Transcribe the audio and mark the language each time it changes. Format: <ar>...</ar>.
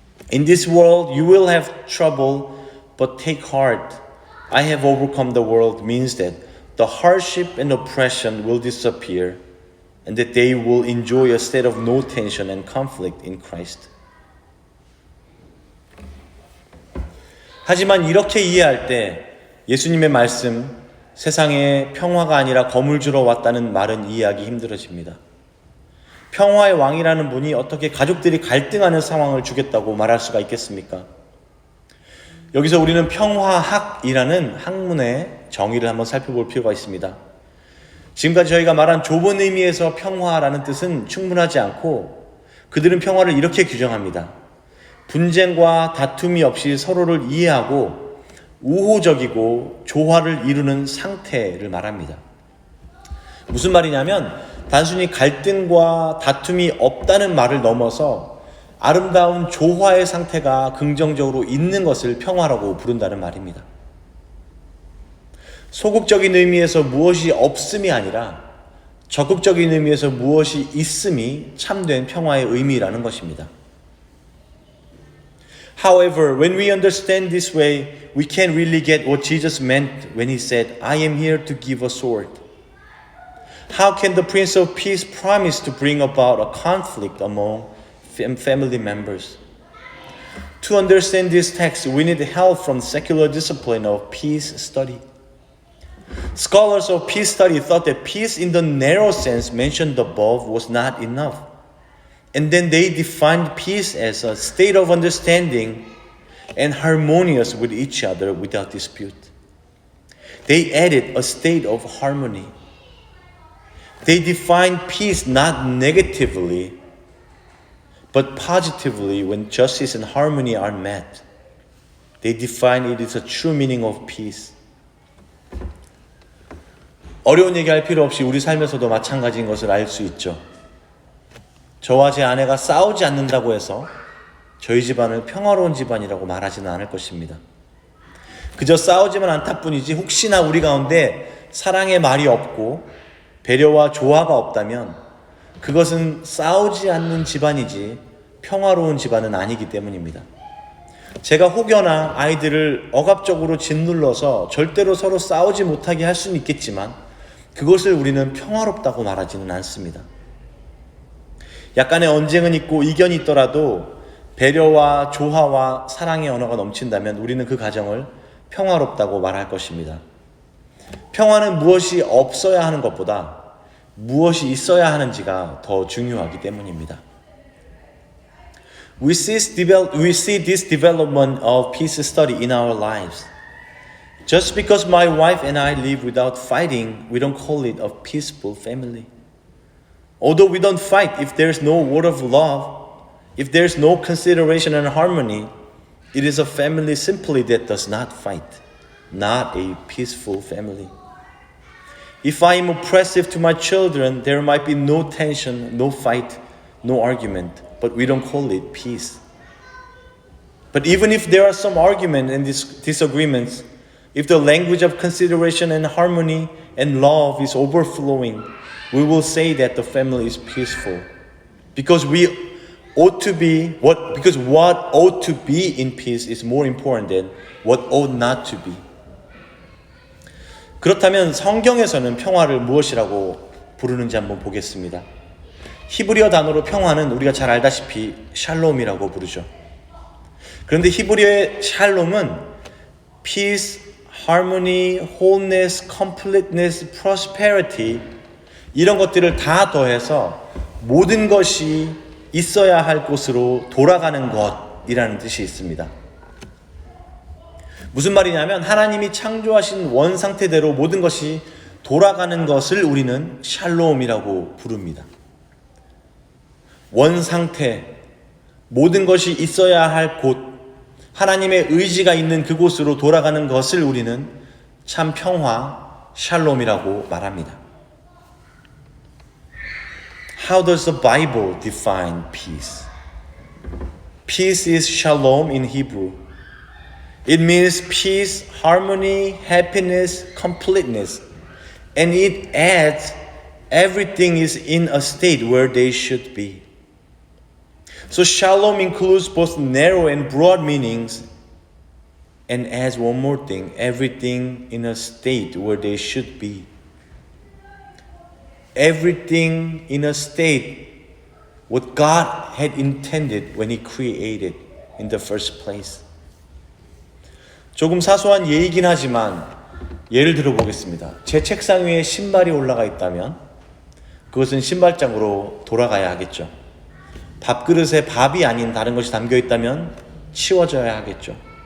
<en>In this world you will have trouble, but take heart. I have overcome the world means that the hardship and oppression will disappear and that they will enjoy a state of no tension and conflict in Christ.</en> <ko>하지만 이렇게 이해할 때 예수님의 말씀, 세상에 평화가 아니라 검을 주러 왔다는 말은 이해하기 힘들어집니다. 평화의 왕이라는 분이 어떻게 가족들이 갈등하는 상황을 주겠다고 말할 수가 있겠습니까? 여기서 우리는 평화학이라는 학문의 정의를 한번 살펴볼 필요가 있습니다. 지금까지 저희가 말한 좁은 의미에서 평화라는 뜻은 충분하지 않고 그들은 평화를 이렇게 규정합니다. 분쟁과 다툼이 없이 서로를 이해하고 우호적이고 조화를 이루는 상태를 말합니다. 무슨 말이냐면 단순히 갈등과 다툼이 없다는 말을 넘어서 아름다운 조화의 상태가 긍정적으로 있는 것을 평화라고 부른다는 말입니다. 소극적인 의미에서 무엇이 없음이 아니라 적극적인 의미에서 무엇이 있음이 참된 평화의 의미라는 것입니다.</ko> <en>However, when we understand this way, we can really get what Jesus meant when he said, I am here to give a sword. How can the Prince of Peace promise to bring about a conflict among family members? To understand this text, we need help from the secular discipline of peace study. Scholars of peace study thought that peace in the narrow sense mentioned above was not enough. And then they defined peace as a state of understanding and harmonious with each other without dispute. They added a state of harmony. They defined peace not negatively, but positively when justice and harmony are met. They define it as a true meaning of peace.</en> <ko>어려운 얘기할 필요 없이 우리 삶에서도 마찬가지인 것을 알 수 있죠. 저와 제 아내가 싸우지 않는다고 해서 저희 집안을 평화로운 집안이라고 말하지는 않을 것입니다. 그저 싸우지만 않다 뿐이지 혹시나 우리 가운데 사랑의 말이 없고 배려와 조화가 없다면 그것은 싸우지 않는 집안이지 평화로운 집안은 아니기 때문입니다. 제가 혹여나 아이들을 억압적으로 짓눌러서 절대로 서로 싸우지 못하게 할 수는 있겠지만 그것을 우리는 평화롭다고 말하지는 않습니다. 약간의 언쟁은 있고 이견이 있더라도 배려와 조화와 사랑의 언어가 넘친다면 우리는 그 가정을 평화롭다고 말할 것입니다. 평화는 무엇이 없어야 하는 것보다 무엇이 있어야 하는지가 더 중요하기 때문입니다.</ko> <en>We see this development of peace study in our lives. Just because my wife and I live without fighting, we don't call it a peaceful family. Although we don't fight, if there's no word of love, if there's no consideration and harmony, it is a family simply that does not fight, not a peaceful family. If I am oppressive to my children, there might be no tension, no fight, no argument, but we don't call it peace. But even if there are some argument and disagreements, if the language of consideration and harmony and love is overflowing, we will say that the family is peaceful. Because what ought to be in peace is more important than what ought not to be.</en> <ko>그렇다면 성경에서는 평화를 무엇이라고 부르는지 한번 보겠습니다. 히브리어 단어로 평화는 우리가 잘 알다시피 샬롬이라고 부르죠. 그런데 히브리어의 샬롬은</ko> <en>peace, harmony, wholeness, completeness, prosperity</en> <ko>이런 것들을 다 더해서 모든 것이 있어야 할 곳으로 돌아가는 것이라는 뜻이 있습니다. 무슨 말이냐면 하나님이 창조하신 원 상태대로 모든 것이 돌아가는 것을 우리는 샬롬이라고 부릅니다. 원 상태, 모든 것이 있어야 할 곳, 하나님의 의지가 있는 그곳으로 돌아가는 것을 우리는 참 평화, 샬롬이라고 말합니다.</ko> <en>How does the Bible define peace? Peace is shalom in Hebrew. It means peace, harmony, happiness, completeness. And it adds everything is in a state where they should be. So shalom includes both narrow and broad meanings and adds one more thing, everything in a state where they should be. Everything in a state what God had intended when He created in the first place.</en> <ko>조금 사소한 예이긴 하지만 예를 들어 보겠습니다. 제 책상 위에 신발이 올라가 있다면 그것은 신발장으로 돌아가야 하겠죠. 밥그릇에 밥이 아닌 다른 것이 담겨 있다면 치워져야 하겠죠.</ko>